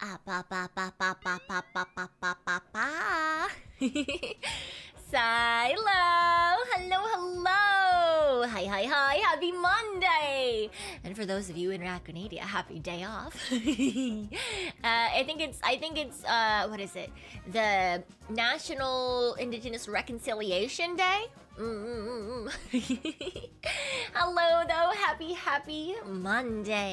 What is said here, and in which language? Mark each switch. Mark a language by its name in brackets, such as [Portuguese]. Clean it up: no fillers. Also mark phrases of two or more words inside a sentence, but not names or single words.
[English] ba ba ba ba ba ba ba ba ba ba ba. Silo! Hello, hello! Hi, hi, hi! Happy Monday! And for those of you in Raccoonada, happy day off. I think it's what is it? The National Indigenous Reconciliation Day? Hello though, happy Monday.